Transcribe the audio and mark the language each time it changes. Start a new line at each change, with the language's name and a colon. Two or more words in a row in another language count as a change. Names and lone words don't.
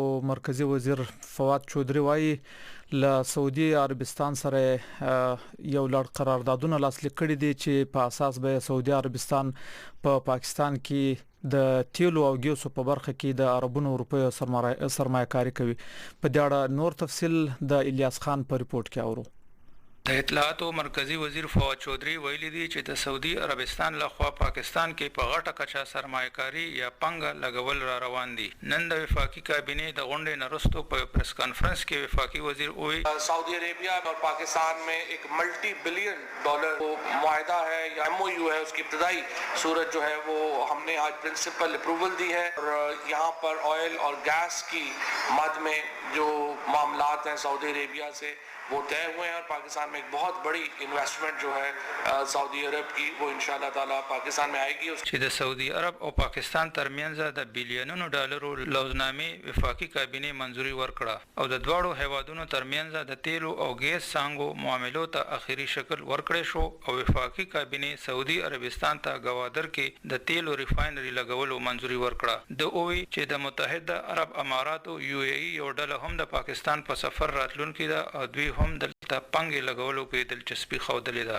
Pashto: مرکزی وزیر فواد چودري وایي له سعودي عربستان سره یو لړ قراردادونه لاسلیک کړي دي چې په اساس به سعودي عربستان په پاکستان کې د تیلو او ګیسو په برخه کې د عربونو اروپا سرمایه‌کاري کوي په دې اړه نور تفصیل د الیاس خان په ریپورت کې اورو د اطلاعاتو مرکزی وزیر فواد چودري ویلي دی چې د سعودي عربستان لخوا پاکستان کې په غټه کچا سرمایه‌کاري یا پنګ لګول را روان دي نن د وفاقي کابینه د غونډې نرستو په پریس کانفرنس کې وفاقي وزیر وی
Urdu: سعودی عربیہ اور پاکستان میں ایک
English: multi billion dollar
Urdu: معاہدہ ہے یا ایم او یو ہے اس کی ابتدائی صورت جو ہے وہ ہم نے آج
English: principal approval
Urdu: دی ہے اور یہاں پر آئل اور گیس کی مد میں جو معاملات ہیں سعودی عربیہ سے وہ طے ہوئے ہیں اور پاکستان میں ایک بہت بڑی انویسٹمنٹ جو ہے سعودی عرب کی وہ
Arabic: إن شاء الله تعالى
Urdu: پاکستان میں آئے گی.
Pashto: چې د سعودي عرب او پاکستان ترمنځ د بلیونونو ډالرو لوزنامې وفاقي کابینه منځوري ورکړه او د دواړو هیوادونو ترمنځ د تیلو او ګیس څانګو معاملو ته اخیری شکل ورکړی شو او وفاقي کابینه سعودي عربستان ته گوادر کې د تیلو ریفاینري لګولو منځوري ورکړه د اووی چې د متحده عرب اماراتو یو ای ای یو ډله هم د پاکستان په سفر راتلونکي ده او دوی هم دلته پنګ لګولو کې دلچسپي ښودلې ده.